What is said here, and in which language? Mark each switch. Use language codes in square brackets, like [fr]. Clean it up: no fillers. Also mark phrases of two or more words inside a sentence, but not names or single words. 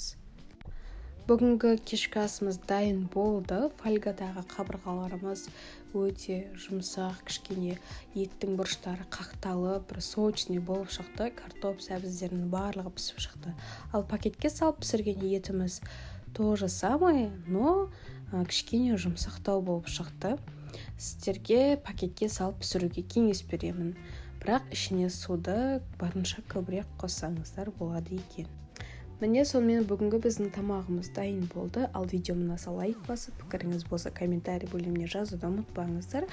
[kk] Бүгінгі кешкі асымыз дайын болды. Фольгадағы қабырғаларымыз өте жұмсақ, кішкене еттің бұрыштары қақталып, бір сочный болып шықты. Картоп сәбіздерінің барлығы пісіп шықты. Ал пакетке салып пісірген етіміз [ru] то же самое, но [kk] кішкене жұмсақтау болып шықты. Сіздерге пакетке салып пісіруге кеңес беремін. Бірақ ішіне суды барынша көбірек қоссаңыздар болады екен. Міне сонымен бүгінгі біздің тамағымыз дайын болды. Ал видеоны лайк басып, пікіріңіз болса комментарий бөліміне жазуды ұмытпаңыздар.